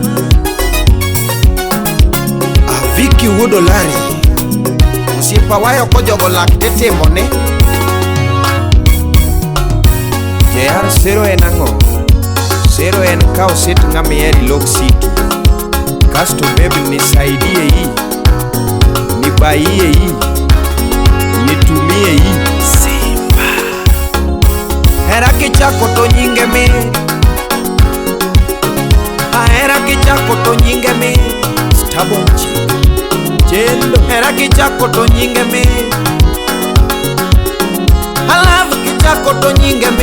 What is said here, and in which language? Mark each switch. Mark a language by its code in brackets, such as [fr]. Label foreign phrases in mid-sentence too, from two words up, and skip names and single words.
[luo] Vicky wuod Olare. Osiepa wayo ko jogo lak tetimone. JR sero en ang'o? Sero en ka oset ng'amiyeri lok siki. [sw] Kasto baby nisaidie hii, nibaie hii, nitumie hii. [luo] Simba hera kichako to nyinge mi. Hera kichako to nyinge mi. [en] Stubborn chick. [luo] Chendo hera kichako to nyinge mi. Alafu kichako to nyinge mi.